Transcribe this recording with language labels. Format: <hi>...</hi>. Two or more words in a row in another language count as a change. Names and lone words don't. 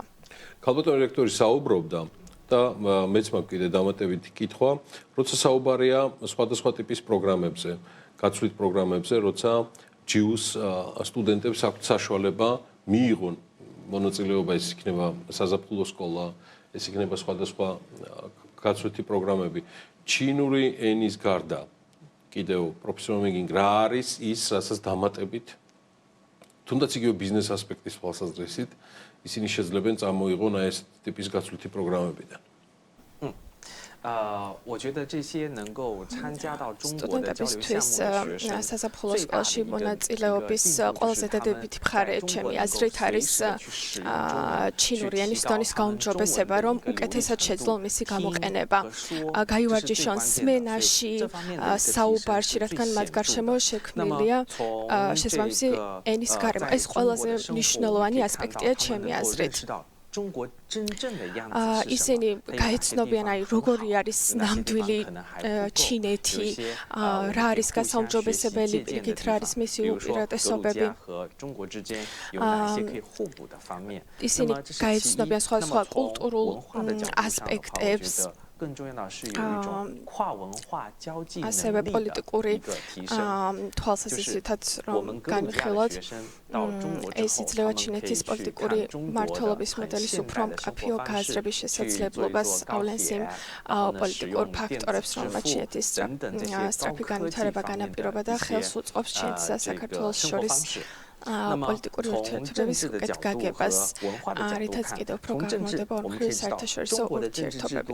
<ka>ქალბატონი რექტორი საუბრობდა და მეც მაქვს კიდე დამატებითი კითხვა, როცა საუბარია სხვადასხვა ტიპის პროგრამებზე, გაცვლით პროგრამებზე, როცა ჯიუს სტუდენტებს აქვთ საშუალება მიიღონ მონაწილეობა, ეს იქნება საზაფხულო სკოლა, ეს იქნება სხვადასხვა გაცვლითი პროგრამები. ჩინური ენის გარდა კიდევ პროფესორ მიგინგ რა არის ის, რასაც დამატებით თუნდაც იგივე ბიზნეს ასპექტის თვალსაზრისით ისინი შეძლებენ წამოიღონ აი ეს ტიპის გაცვლითი პროგრამებიდან.</ka> <zh>我觉得这些能够参加到中国的交流项目的学生，</zh> <ka>სასაფხულო სკოლაში მონაწილეობის ყველაზე დადებითი მხარე ჩემი აზრით არის ჩინური ენის დონის გაუმჯობესება, რომ უკეთესად შეძლონ მისი გამოყენება. გაივარჯიშონ სმენაში, საუბარში, რადგან მათ გარშემო შექმნილია შესაბამისი ენის გარემო. ეს ყველაზე მნიშვნელოვანი ასპექტია ჩემი აზრით.</ka> <zh>中国真正的样子是什么？</zh> <ka>ისინი გაეცნობიან აი როგორი არის ნამდვილი ჩინეთი, რა არის გასაუმჯობესებელი, პირიქით რა არის მისი უპირატესობები. ისინი გაეცნობიან სხვადასხვა კულტურულ ასპექტებს.</ka> <zh>更重要的是有一种跨文化交际能力的一个提升。</zh> <ka>თვალსაზრისითაც რომ განვიხილოთ ეს იძლევა ჩინეთის პოლიტიკური მმართველობის მოდელის უფრო მკაფიო გააზრების შესაძლებლობას ავლენს იმ პოლიტიკურ ფაქტორებს, რომელმაც ჩინეთის სწრაფი განვითარება განაპირობა და ხელს უწყობს ჩინეთს და საქართველოს შორის პოლიტიკური ურთიერთობების უკეთ გაგებას, რითაც კიდევ უფრო განმარტება ორმხრივი საერთაშორისო ურთიერთობები.</ka>